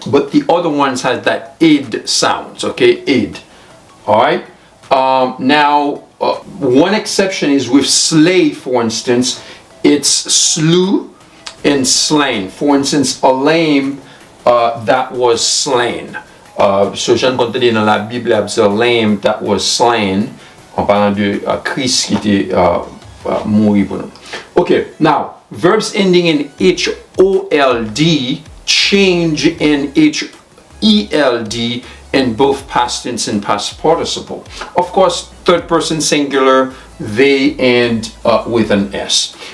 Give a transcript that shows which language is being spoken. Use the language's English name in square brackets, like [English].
[English] But the other ones has that id sounds, okay? Id. All right? Now, one exception is with slay, for instance. It's slew and slain. For instance, a lamb that was slain. [French] So, j'ai entendu dans la Bible, [English] a lamb that was slain, [French] en parlant de Christ qui était mort pour nous. [English] Okay, now, verbs ending in HOLD change in HELD in both past tense and past participle. Of course, third person singular, they end with an S.